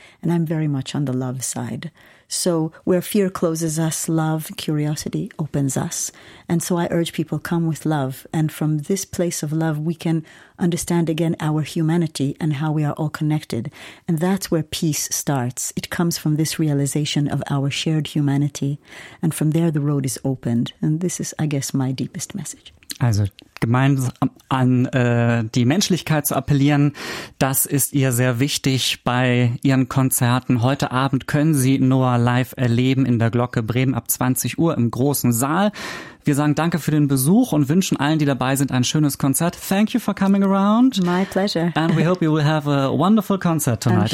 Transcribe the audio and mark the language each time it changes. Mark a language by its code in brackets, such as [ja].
[en] And I'm very much on the love side. So where fear closes us, love, curiosity opens us. And so I urge people, come with love. And from this place of love, we can understand again our humanity and how we are all connected. And that's where peace starts. It comes from this realization of our shared humanity. And from there, the road is opened. And this is, I guess, my deepest message. [de] Also gemeinsam an die Menschlichkeit zu appellieren, das ist ihr sehr wichtig bei ihren Konzerten. Heute Abend können Sie Noah live erleben in der Glocke Bremen ab 20 Uhr im großen Saal. Wir sagen danke für den Besuch und wünschen allen, die dabei sind, ein schönes Konzert. [en] Thank you for coming around. My pleasure. And we hope you will have a wonderful concert tonight